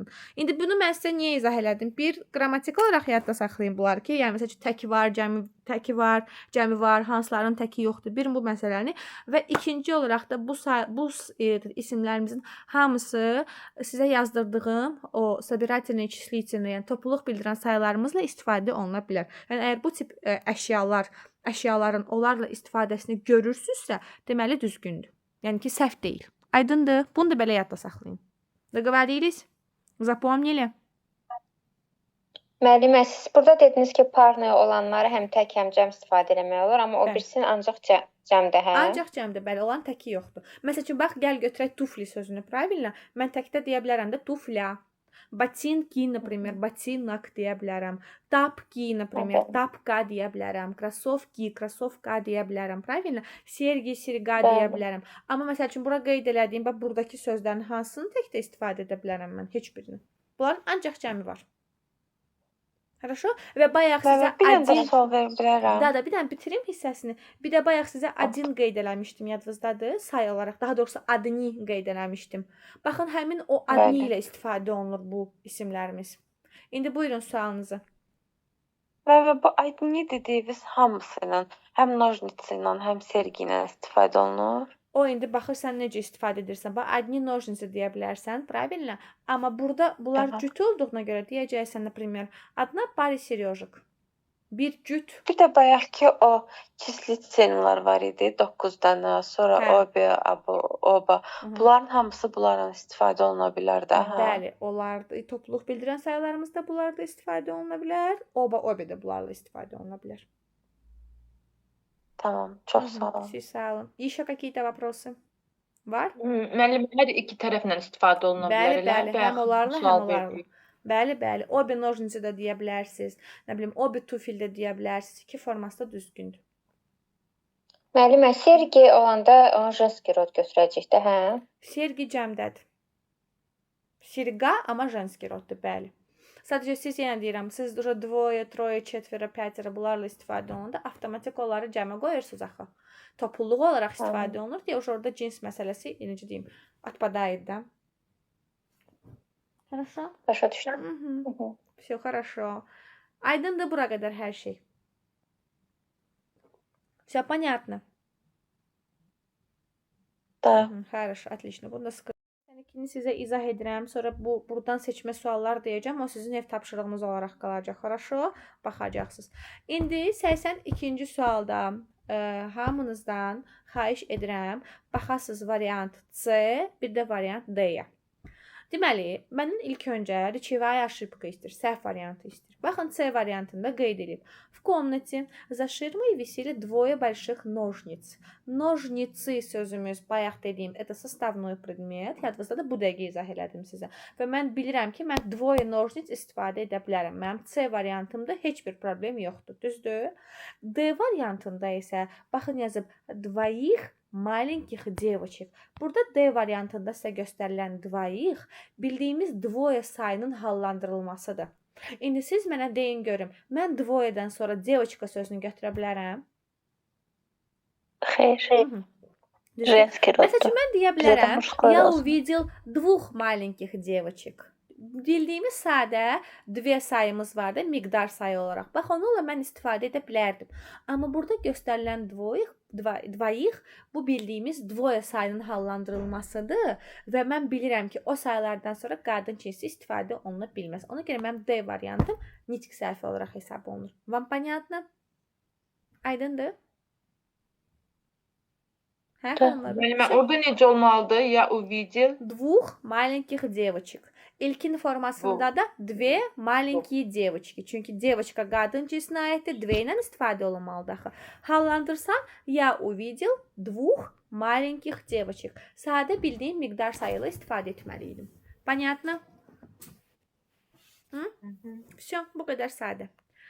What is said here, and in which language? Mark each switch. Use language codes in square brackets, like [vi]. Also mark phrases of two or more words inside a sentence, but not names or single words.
[az] İndi bunu mən sizə niyə izah elədim? Bir, qrammatik olaraq yadda saxlayın bunları ki, yəni məsəl üçün təki var, cəmi var, hansıların təki yoxdur. Bir bu məsələni və ikinci olaraq da bu isimlərimizin hamısı sizə yazdırdığım o [ru] собирательные числительные, [az] yəni topluluq bildirən sayılarımızla istifadə oluna bilər. Yəni əgər bu tip əşyaların onlarla istifadəsini görürsünüzsə, deməli düzgündür. Yəni ki, səhv deyil. Aydındır? Bunu da belə yadda saxlayın. [ru] Договорились? Запомнили? [az] Müəllimə, siz burada dediniz ki, parnaya olanları həm tək, həm cəm istifadə etmək olur, amma o Bəli. birisinin ancaq cəmdə, hə? Ancaq cəmdə, bəli, olan təki yoxdur. Məsəl üçün, bax, gəl götürək tufli sözünü, правильно? Mən təkdə deyə bilərəm də tufля. [ru] Ботинки, например, ботинок [az] deyə bilərəm. [ru] Тапки, например, тапка [az] deyə bilərəm. [ru] Кроссовки, кроссовка [az] deyə bilərəm, [ru] правильно? Серьги, серьга [az] deyə bilərəm. Amma məsəl üçün, bura qeyd elədiyim, bax, buradakı sözlərin hansını təkdə istifadə edə bilərəm mən? Heç birini. Bunların ancaq cəmi var. Хорошо? Və bayaq sizə Bir dənə də [ru] один... [az] sual verə bilərəm. Da, bir dənə bitirim hissəsini. Bir də bayaq sizə adin qeyd eləmişdim, yadınızdadır, sayı olaraq. Daha doğrusu adni qeyd eləmişdim. Baxın, həmin o adni ilə istifadə olunur bu isimlərimiz. İndi buyurun sualınızı. Və bu adni dediyiniz hamısı ilə, həm nojnici ilə, həm sergi ilə istifadə olunur. O indi baxırsan necə istifadə edirsən. Bax, adni nojnici deyə bilərsən, правильно? Amma burada bunlar cüt olduğuna görə deyəcəksən, [ru] например, одна пара сережек. [az] Bir cüt. Bir də bayaqki o çislitsenlər var idi, 9 dənə, sonra oba. Bunların hamısı bunlarla istifadə oluna bilər də. Bəli, onlar topluluq bildirən sayılarımız da bunlarda istifadə oluna bilər. Oba da bunlarla istifadə oluna bilər. Tamam, çox sağ olun. Siz sağ olun. [ru] Еще какие-то вопросы? [az] Var? Müəllim, hər iki tərəflə istifadə oluna bilər. Bəli, həm onlarla, həm onlarla. Bəli, [ru] обе ножницы [az] da deyə bilərsiniz. Nə bilim, [ru] обе туфли [az] də deyə bilərsiniz. İki forması da düzgündür. Müəllimə, sergi olanda onu [ru] женский род [az] götürəcək də, hə? Sergi cəmdədir. Serga, amma женский roddur, bəli. Sadəcə siz yenə deyirəm, siz [ru] уже двое, трое, четверо, пятеро [az] bunlarla istifadə olanda avtomatik onları cəmə qoyursunuz axı. Topluluq olaraq istifadə olunur deyə orada cins məsələsi, necə deyim, [ru] отпадает, да? Хорошо? [az] Başa düşdüm. [ru] Все хорошо. [az] Aydındır bura qədər hər şey. [ru] Все понятно? Da. Хорошо, отлично. [az] Bunu da sıkı. İkini sizə izah edirəm. Sonra buradan seçmə suallar deyəcəm. O sizin ev tapşırığınız olaraq qalacaq. Хорошо? Baxacaqsınız. İndi 82-ci sualda hamınızdan xahiş edirəm. Baxasınız variant C, bir də variant D-yə. Deməli, məndən ilk öncə [ru] речевая ошибка [az] istəyir, səhv variantı istəyir. Baxın, C variantında qeyd edib. [ru] В комнате за ширмой висели двое больших ножниц. [az] Ножницы sözümüz, bayaq dediyim, [ru] это составной предмет. [az] Yadınızda da bu dəqiqə izah elədim sizə. Və mən bilirəm ki, mən [ru] двое ножниц [az] istifadə edə bilərəm. Mənim C variantımda heç bir problem yoxdur. Düzdür? D variantında isə baxın yazıb [ru] двоих маленьких девочек. [az] Burada D variantında sizə göstərilən двоих bildiyimiz двое sayının hallandırılmasıdır. İndi siz mənə deyin görüm, mən двоеdən sonra девочка sözünü götürə bilərəm? Xeyr. Düzdür? [ru] Женский [az] Məsəl roddur. üçün mən deyə Bizə də bilərəm, [ru] мужской я [az] olsun. [ru] увидел двух маленьких девочек. [az] Bildiyimiz sadə dve sayımız vardı, miqdar sayı olaraq. Bax, onunla mən istifadə edə bilərdim. Amma burada göstərilən двоих bu bildiyimiz двое sayının hallandırılmasıdır və mən bilirəm ki, o saylardan sonra qadın cinsi istifadə oluna bilməz. Ona görə mənim D variantım nitq sərfi olaraq hesab olunur. [ru] Вам понятно? [az] Aydındır? Hə, xanımlar? Müəllimə, orada necə olmalıdır? [ru] Я увидел. Двух маленьких девочек. [az] İlkin formasında da [ru] две маленькие девочки. [az] Çünki девочка qadın cinsinə aiddir. Две ilə istifadə olunmalıdır axı. Hallandırsan, [ru] я увидел двух маленьких девочек. [az] Sadə bildiyim miqdar sayılı istifadə etməliydim. [ru] Понятно? Все, [az] bu qədər sadə.